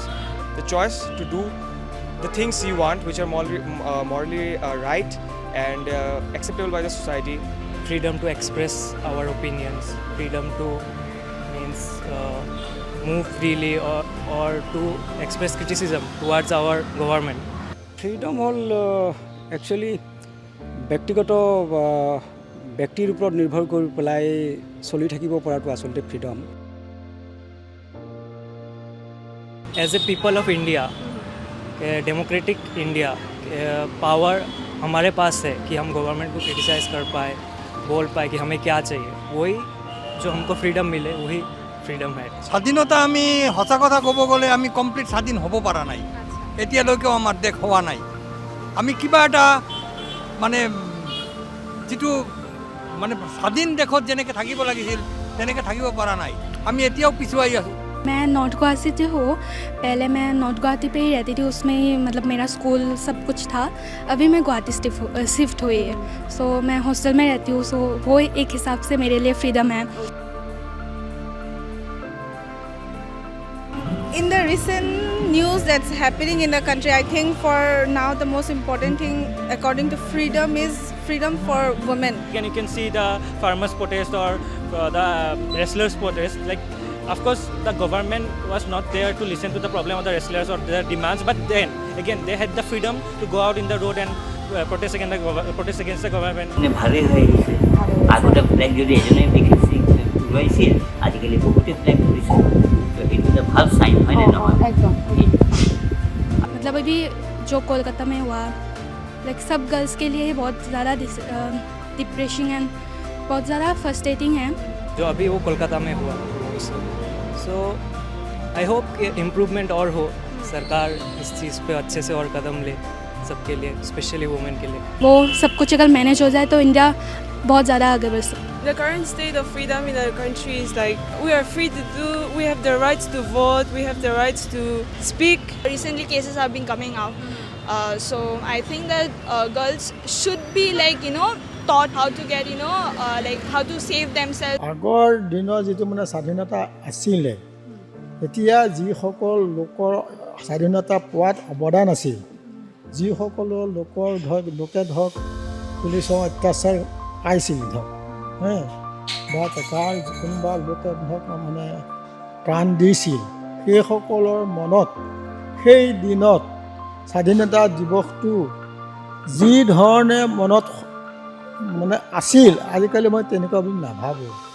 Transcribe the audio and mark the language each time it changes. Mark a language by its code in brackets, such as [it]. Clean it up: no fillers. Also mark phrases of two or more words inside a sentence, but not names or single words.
[en] The choice to do the things you want which are morally right and acceptable by the society. Freedom to express our opinions, freedom to move freely or to express criticism towards our government. [as] Freedom হ'ল actually ব্যক্তিগত ব্যক্তিৰ ওপৰত নিৰ্ভৰ কৰি পেলাই চলি থাকিব পৰাটো আচলতে ফ্ৰীডম। [en] As a people of India, democratic India, [hi] पावर हमारे पास है कि हम गवर्नमेंट को क्रिटिसाइज कर पाए, बोल पाए कि हमें क्या चाहिए। वही जो हमको फ्रीडम मिले वही फ्रीडम है। [as] স্বাধীনতা আমি সঁচা কথা ক'ব গ'লে আমি কমপ্লিট স্বাধীন হ'ব পৰা নাই। এতিয়ালৈকেও আমাৰ দেশ হোৱা নাই। আমি কিবা এটা মানে যিটো মানে স্বাধীন দেশত যেনেকৈ থাকিব লাগিছিল তেনেকৈ থাকিব পৰা নাই। আমি এতিয়াও পিছুৱাই আছোঁ। [hi] मैं नॉर्थ गुवाहाटी से हूँ। पहले मैं नॉर्थ गुवाहाटी पे ही रहती थी, उसमें ही मतलब मेरा स्कूल सब कुछ था। अभी मैं गुवाहाटी शिफ्ट हुई है, सो मैं हॉस्टल में रहती हूँ। सो वो एक हिसाब से मेरे लिए फ्रीडम है। [en] In the recent news that's happening in the country, I think for now the most important thing according to freedom is freedom for women. And you can see the farmers' protest or the wrestlers' protest. Like, of course, the government was not there to listen to the problem of the wrestlers or their demands. But then again, they had the freedom to go out in the road and protest against the government. [as] ভালেই হৈ আহিছে। আগতে ফ্লেগ যদি এজনে উৰুৱাইছিল আজিকালি বহুতে ফ্লেগ ধৰিছে। তো এইটো এটা ভাল চাইন হয়নে নহয়? [hi] मतलब अभी जो कोलकाता में हुआ, लाइक सब गर्ल्स के लिए बहुत ज़्यादा [en] depressing and [hi] बहुत ज़्यादा फ्रस्ट्रेटिंग है। जो अभी वो कोलकाता में हुआ, [en] so I hope [hi] कि इम्प्रूवमेंट और हो, सरकार इस चीज़ पे अच्छे से और कदम ले सबके लिए, [en] specially women [hi] के लिए। वो सब कुछ अगर मैनेज हो जाए तो इंडिया बहुत ज़्यादा आगे बढ़ सकता है। [en] The current state of freedom in our country is like we are free to do, we have the rights to vote, we have the rights to speak. Recently cases have been coming out. So I think that girls should be taught how to get like how to save themselves. [as] আগৰ দিনৰ যিটো মানে স্বাধীনতা আছিলে, এতিয়া যিসকল লোকৰ স্বাধীনতা পোৱাত অৱদান আছিল, যিসকলৰ লোকে ধৰক পুলিচৰ অত্যাচাৰ পাইছিল ধৰক বা তাৰ কোনোবা লোকে ধৰক মানে প্ৰাণ দিছিল, সেইসকলৰ মনত সেই দিনত স্বাধীনতা দিৱসটো যি ধৰণে মনত মানে আছিল, আজিকালি মই তেনেকুৱা বুলি নাভাবোঁ।